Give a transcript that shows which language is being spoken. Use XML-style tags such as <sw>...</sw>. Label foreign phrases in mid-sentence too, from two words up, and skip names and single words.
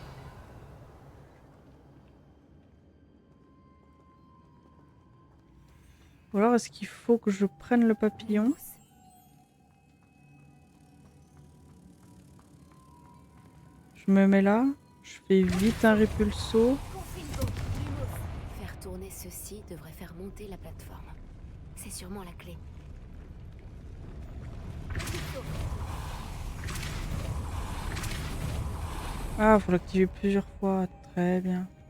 <fr>Ou alors est-ce qu'il faut que je prenne le papillon? Lumos. Je me mets là. Je fais vite un répulso. Confringo. Lumos. Faire tourner ceci devrait faire monter la plateforme. C'est sûrement la clé. Ah, faut l'activer plusieurs fois. Très bien.</fr>